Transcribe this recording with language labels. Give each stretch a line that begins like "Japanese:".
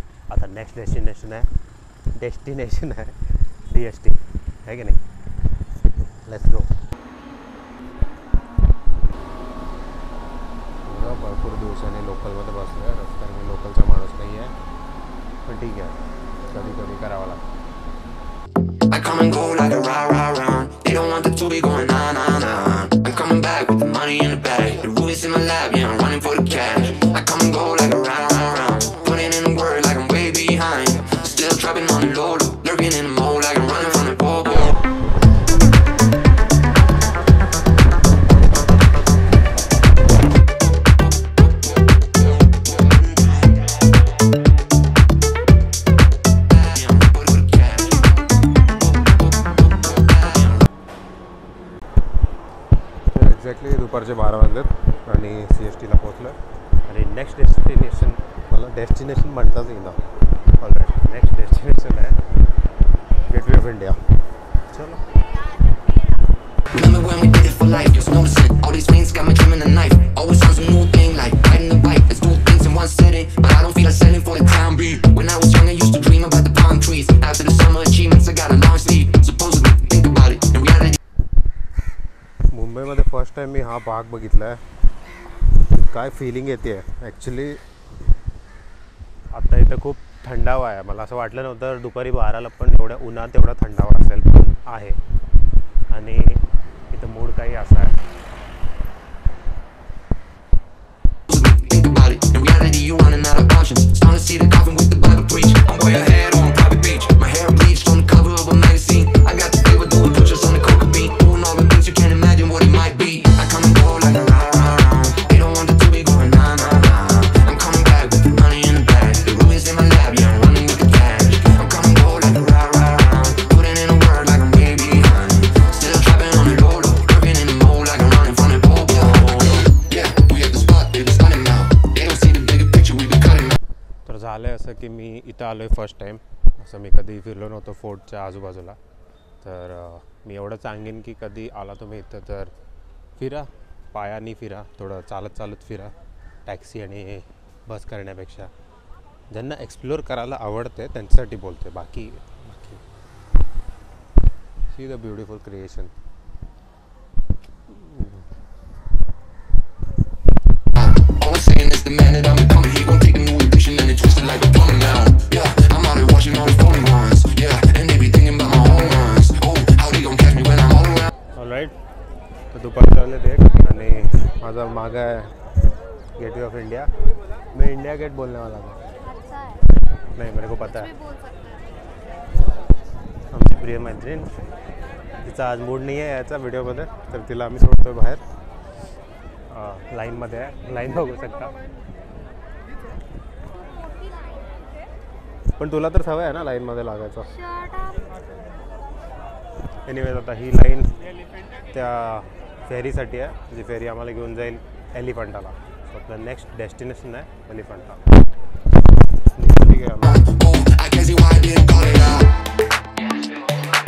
Marathi: आता next destination आहे DST आहे की नाही. Let's go. भरपूर दिवसांनी लोकलमध्ये बसलो आहे. रस्त्यावर मी लोकलचा माणूस नाही आहे, पण ठीक आहे कधी कधी करावं लागतं.
English: I come and go like a rah rah rah. They don't want the to be going nah nah nah. I'm coming back with the money in the bag. The rubies in my lap, yeah, I'm running for the cash. I come and go like a rah rah rah. Putting in the work like I'm way behind. Still trapping on the low, lurking in the mode like I'm running from the bobo.
Marathi: Exactly दुपारचे 12 वाजलेत आणि CSTला पोचलो आणि next destination मला destination म्हणताच येईल. All right. Next destination आहे gateway of India. चलो.
English: Remember when we did it for life, just noticing all these things got me trimming the knife. Always on some new thing like riding the bike. Let's do things in one sitting, but I don't feel like selling for the time being. When I was young, I used to dream about the palm trees. After the summer achievements, I got a long sleeve. Supposedly, think about it. In reality,
Marathi: मुंबईमध्ये first time मी हा भाग बघितला आहे. काय feeling येते आहे actually. आत्ता इथं खूप थंडावा आहे. मला असं वाटलं नव्हतं दुपारी 12ला पण एवढ्या उन्हात एवढा थंडावा असेल, पण आहे. आणि इथं मूड काही असा आहे.
English: think about it. In reality, you running out of options. Starting to see the coffin with the Bible preach. I'm way ahead on private beach. My hair bleached on the cover of a magazine. I got the flavor doing push-ups on the coca bean. Doing all the things you can't imagine what it might be. I come and go like a rah rah rah. They don't want it to be going nah nah nah. I'm coming back with the money in the bag. The rubies in my lap, yeah, I'm running with the cash. I'm coming go like a rah rah rah. Putting in a word like I'm way behind. Still trapping on the low, lurking in the mode like I'm running from the bobo. Yeah, we at the spot, they just running now. They don't see the bigger picture, we be cutting now.
Marathi: तर झालं आहे असं की मी इथं आलो आहे first time. असं मी कधी फिरलो नव्हतो फोर्टच्या आजूबाजूला. तर मी एवढं सांगेन की कधी आला तुम्ही इथं तर फिरा, पायानी फिरा, थोडं चालत फिरा टॅक्सी आणि बस करण्यापेक्षा. ज्यांना एक्सप्लोअर करायला आवडते त्यांच्यासाठी बोलते.
English: बाकी see the beautiful creation. All I'm saying is the man that I'm becoming, he gon' take a new edition and it twisted like a plumbing now. Yeah, I'm out here watching all the phony ones. Yeah, and they be thinking about my own runs. Oh, how they gon' catch me when I'm all around. Alright.
Marathi: तर दुपारचे वाजले ते आणि माझा मागा आहे gateway of India.
Hindi: मैं India gate बोलने वाला था. अच्छा है. नहीं मेरे को पता है. बोल सकते हैं.
Marathi: आमची प्रिय मैत्रीण. तिचा आज मूड नाही आहे याचा व्हिडिओमध्ये, तर तिला आम्ही सोडतो बाहेर. लाईनमध्ये आहे, लाईन बघू शकता. पण तुला तर सवय आहे ना लाईनमध्ये लागायचं. एनिवेज आता ही लाईन त्या फेरीसाठी आहे, जी फेरी आम्हाला घेऊन जाईल एलिफंटाला. आपलं नेक्स्ट डेस्टिनेशन आहे एलिफंटा. ठीक आहे.
English: I can see why I didn't call it out.